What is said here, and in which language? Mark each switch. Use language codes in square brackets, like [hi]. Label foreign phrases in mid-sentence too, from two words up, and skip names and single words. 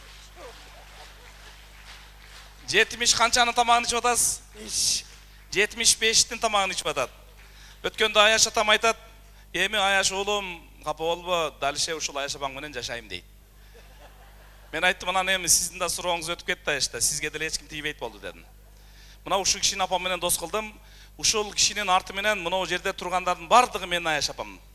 [kk] 70 қаншаны тамағын ішіп атасыз? 75-тің тамағын ішіп атады. Өткенде Аяш атам айтады, [ky] «Эми Аяш олым, қапа болбо, далише ушул Аяш апаң менен жашайым» дейді. Мен айттым, «Анан эми сиздин да сурооңуз өтүп кетти Аячта, сизге деле эч ким тийбейт болду» дедим. Мына ушул кишинин апам менен дос кылдым. Ушул кишинин арты менен мына жерде тургандардын бардыгы менин Аяш апам.